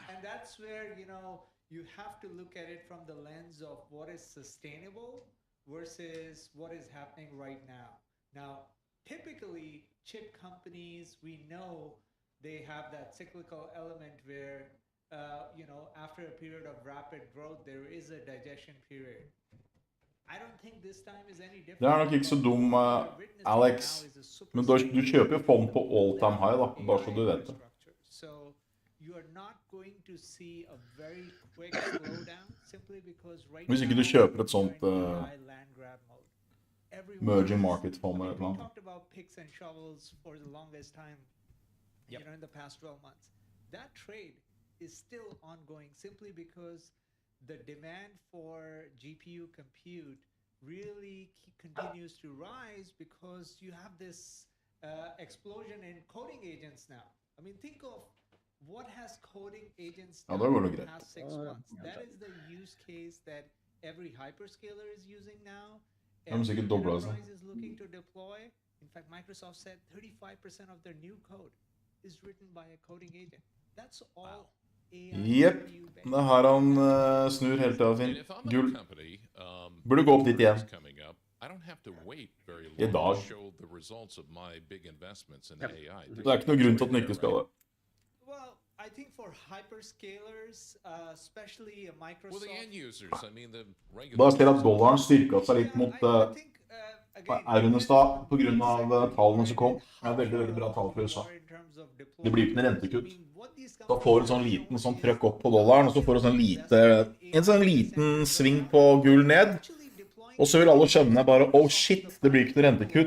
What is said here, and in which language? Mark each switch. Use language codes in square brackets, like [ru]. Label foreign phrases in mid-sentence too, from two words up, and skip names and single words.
[en] And that's where, you have to look at it from the lens of what is sustainable versus what is happening right now. Now, typically, chip companies, we know they have that cyclical element where, after a period of rapid growth, there is a digestion period. I don't think this time is any different. [no] Det nok ikke så dum, Alex. Men du kjøper jo fond på [en] all-time high, [no] da, bare så du vet det. [en] So you are not going to see a very quick slowdown simply because right [no] Hvis ikke du kjøper et sånt [en] merging market [no] fond eller noe. [en] We talked about picks and shovels for the longest time, in the past 12 months. That trade is still ongoing simply because the demand for GPU compute really continues to rise because you have this explosion in coding agents now. I mean, think of what has coding agents done in the past 6 months. That is the use case that every hyperscaler is using now. Every enterprise is looking to deploy. In fact, Microsoft said 35% of their new code is written by a coding agent. That's all AI. [no] Jepp, det er her han snur helt av sin gull. Burde gå opp dit igjen. [en] I don't have to wait very [no] I [en] long [no] dag. [en] to show the results of my big investments in AI. [no] Det ikke noe grunn til at den ikke skal det. [en] Well, I think for hyperscalers, especially Well, Microsoft. the end users, I mean the regular. [no] Da ser jeg at dollaren styrket seg litt mot [en] I think, again, [no] euroen I stad, på grunn av tallene som kom. Det veldig, veldig bra tall for USA. Det blir ikke en rentekkutt. Da får du sånn liten sånn trøkk opp på dollaren, og så får du en sånn liten sving på gull ned. Og så vil alle skjønne bare, [en] oh shit, [no] det blir ikke noe rentekkutt.